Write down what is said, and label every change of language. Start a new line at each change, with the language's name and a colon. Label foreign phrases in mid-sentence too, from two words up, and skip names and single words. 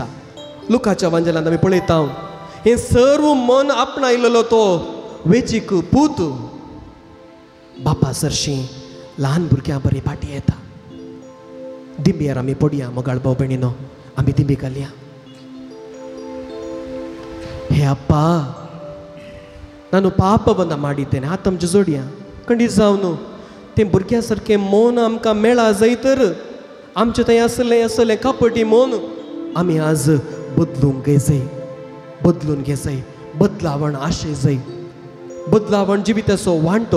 Konkani: लुकाच्या वांजेलांत आमी पळयता हें सर्व मन आपणायलेलो तो वेचीक पूत बापा सरशीं ल्हान भुरग्यां बरी फाटी येता. दिंब्यार आमी पडया मोगाळ भाव भयणीनो, आमी दिंबी घालया.
Kannada: हे अप्पा, ನಾನು ಪಾಪವನ್ನು ಮಾಡಿದ್ದೇನೆ,
Konkani: ಆತಂಚ जोडया खंडीत जावन तें भुरग्या सारकें मन आमकां मेळा जाय तर आमचें थंय असलें कपटी मन आमी आज बदलूंक जाय, बदलून घे जाय. बदलावण आशे जाय, बदलावण जिविताचो वांटो.